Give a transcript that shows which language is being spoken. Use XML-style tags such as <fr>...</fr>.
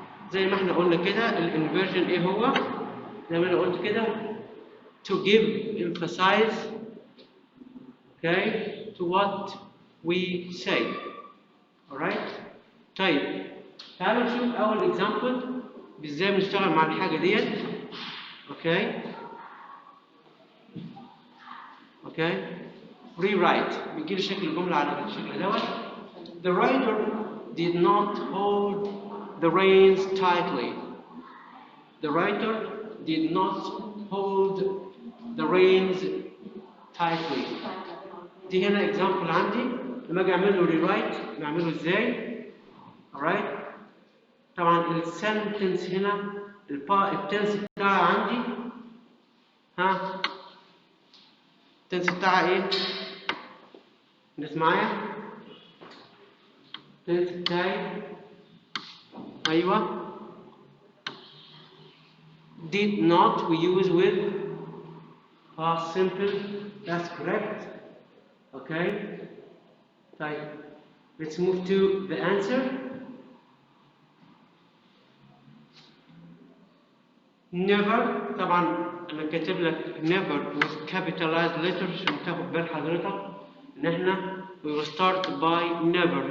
<ar>زي ما احنا قلنا كده الانفيرجن ايه هو؟ زي ما انا قلت كده</ar> <en>to give emphasize okay to what we say.</en> <ar>alright. طيب تعالوا نشوف اول اكزامبل ازاي بنشتغل مع الحاجه ديت. اوكي. اوكي. rewrite بيجي لي شكل الجمله على الشكل دوت.</ar> <en>The writer did not hold the reins tightly. The writer did not hold the reins tightly.</en> <ar>دي هنا example عندي لما اجي اعمل له rewrite بعمله ازاي؟ alright. طبعا السنتنس هنا التنس بتاعها عندي التنس بتاعها ايه؟ الناس معايا؟ التنس بتاعي ايوه</ar> <en>did not we use with past simple. That's correct. Okay.</en> <ar>طيب</ar> <en>let's move to the answer.</en> <ar>never طبعا انا كاتب لك never with capitalized letters عشان تاخد بال حضرتك ان احنا</ar> <en>we will start by never.</en>